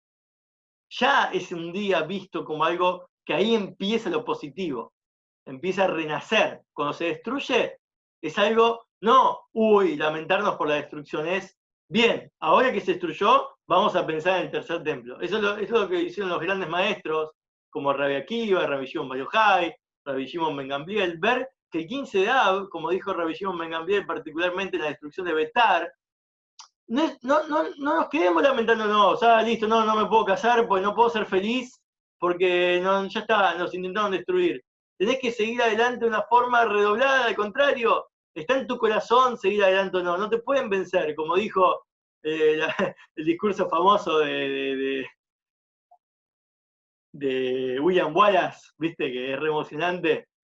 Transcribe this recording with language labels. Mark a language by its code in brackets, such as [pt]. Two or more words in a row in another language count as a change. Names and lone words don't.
[es] Ya es un día visto como algo que ahí empieza lo positivo, empieza a renacer. Cuando se destruye, es algo, no, lamentarnos por la destrucción, es, bien, ahora que se destruyó, vamos a pensar en el tercer templo. Eso es lo que hicieron los grandes maestros, como Rabbi Akiva, Rabbi Shimon Bar Yochai, Rabbi Shimon Ben Gamliel, ver que el 15 de Av, como dijo Rabbi Shimon Ben Gamliel, particularmente en la destrucción de Betar, no nos quedemos lamentando, no, o sea, listo, no me puedo casar, pues no puedo ser feliz, porque ya está, nos intentaron destruir. Tenés que seguir adelante de una forma redoblada, al contrario, está en tu corazón seguir adelante o no te pueden vencer, como dijo el discurso famoso de William Wallace, viste, que es re emocionante.